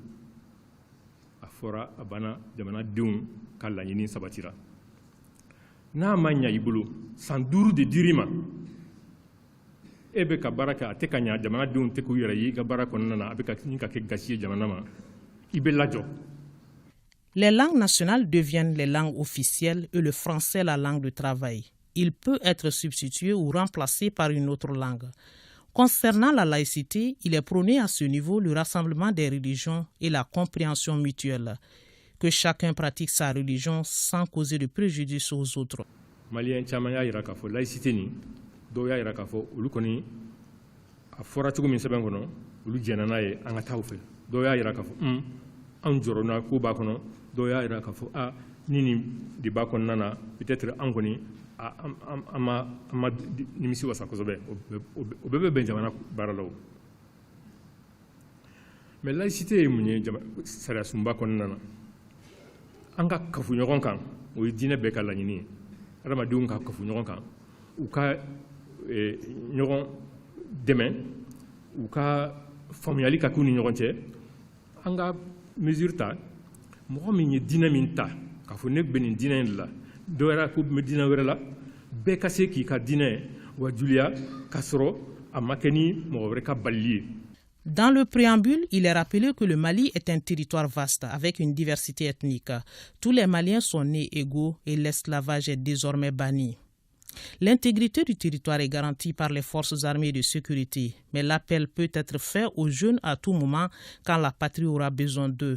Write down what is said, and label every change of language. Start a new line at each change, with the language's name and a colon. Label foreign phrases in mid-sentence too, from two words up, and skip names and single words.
Bambara: fora abana jamana denw ka laɲini sabatira n'a ma ɲa i bolo san 5 de dir'i ma e bɛ ka baara kɛ a tɛ ka ɲa jamana denw tɛ k'u yɛrɛ ye i ka baara kɔnɔna na a bɛ ka kɛ gasi ye jamana ma i bɛ lajɔ.
French: Les langues nationales deviennent les langues officielles et le français la langue de travail. Il peut être substitué ou remplacé par une autre langue. Concernant la laïcité, il est prôné à ce niveau le rassemblement des religions et la compréhension mutuelle, que chacun pratique sa religion sans causer de préjudice aux autres.
Bambara: Malien caman y'a jira k'a fɔ laïcité ni dɔw y'a jira k'a fɔ olu kɔni a fɔra cogo min sɛbɛn kɔnɔ olu jɛnna n'a ye an ka taa u fɛ dɔw y'a jira k'a fɔ an jɔrɔna ko b'a kɔnɔ dɔw y'a jira k'a fɔ ni nin de b'a kɔnɔna na peut-être an kɔni an ma nimisi wasa kosɛbɛ o bɛɛ bɛ bɛn jamana baara la o
French: mais laïcité
Bambara: ye mun ye sariya sunba kɔnɔna na an ka kafu ɲɔgɔn kan o ye diinɛ bɛɛ ka laɲini ye adamadenw ka kafu ɲɔgɔn kan u ka ɲɔgɔn dɛmɛ u ka faamuyali ka k'u ni ɲɔgɔn cɛ an ka mesure ta mɔgɔ min ye diinɛ min ta k'a fɔ ne bɛ nin diinɛ in de la dɔ wɛrɛ ko bɛ diinɛ wɛrɛ la bɛɛ ka se k'i ka diinɛ wajuliya k'a sɔrɔ a ma kɛ ni mɔgɔ wɛrɛ ka balili ye.
French: Dans le préambule, il est rappelé que le Mali est un territoire vaste avec une diversité ethnique. Tous les Maliens sont nés égaux et l'esclavage est désormais banni. L'intégrité du territoire est garantie par les forces armées de sécurité, mais l'appel peut être fait aux jeunes à tout moment quand la patrie aura besoin d'eux.